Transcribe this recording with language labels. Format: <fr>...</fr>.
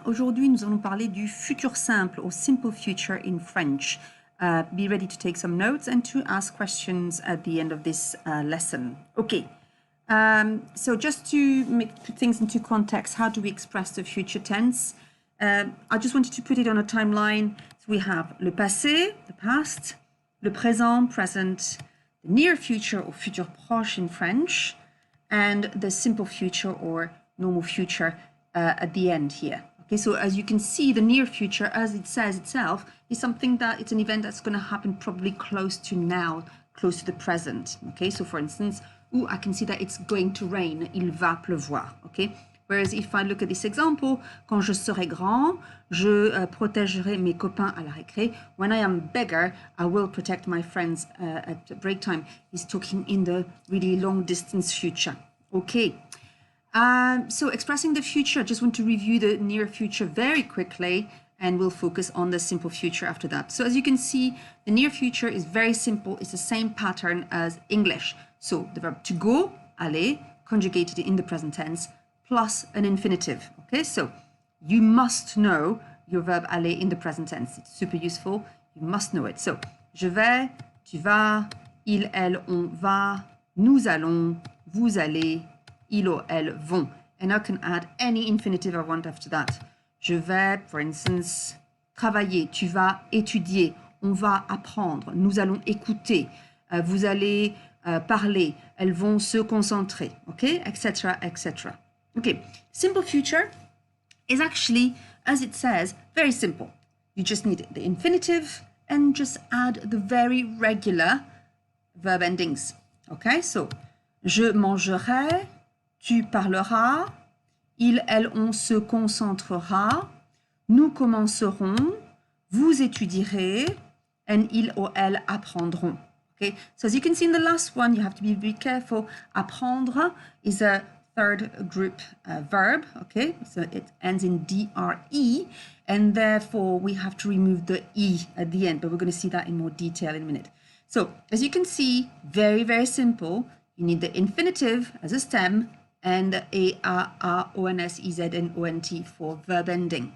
<fr>Aujourd'hui, nous allons parler du futur simple</fr> <en>or simple future in French. Be ready to take some notes and to ask questions at the end of this lesson. Okay. So just to put things into context, how do we express the future tense? I just wanted to put it on a timeline. So we have</en> <fr>le passé,</fr> <en>the past,</en> <fr>le présent,</fr> <en>present, the near future or</en> <fr>futur proche</fr> <en>in French, and the simple future or normal future at the end here. Okay, so as you can see, the near future, as it says itself, is something that it's an event that's going to happen probably close to now, close to the present. Okay, so for instance, I can see that it's going to rain.</en> <fr>Il va pleuvoir.</fr> <en>Okay, whereas if I look at this example,</en> <fr>quand je serai grand, je protégerai mes copains à la récré.</fr> <en>When I am bigger, I will protect my friends at break time. He's talking in the really long distance future. Okay. So expressing the future, I just want to review the near future very quickly, and we'll focus on the simple future after that. So as you can see, the near future is very simple. It's the same pattern as English. So the verb to go, aller, conjugated in the present tense, plus an infinitive. Okay, so you must know your verb aller in the present tense. It's super useful. You must know it.</en> <fr>So, je vais, tu vas, il, elle, on va, nous allons, vous allez, il ou elles vont.</fr> <en>And I can add any infinitive I want after that.</en> <fr>Je vais,</fr> <en>for instance,</en> <fr>travailler. Tu vas étudier. On va apprendre. Nous allons écouter. Vous allez parler. Elles vont se concentrer.</fr> <en>Okay, etc., etc. Okay, simple future is actually, as it says, very simple. You just need the infinitive and just add the very regular verb endings. Okay, so</en> <fr>je mangerai. Tu parleras, il, elle, on se concentrera, nous commencerons, vous étudierez, and il ou elles apprendront.</fr> <en>Okay, so as you can see in the last one, you have to be very careful. Apprendre is a third group verb, okay, so it ends in DRE, and therefore we have to remove the E at the end, but we're going to see that in more detail in a minute. So as you can see, very, very simple. You need the infinitive as a stem, and A, A, O, N, S, E, Z, and O, N, T for verb ending.</en>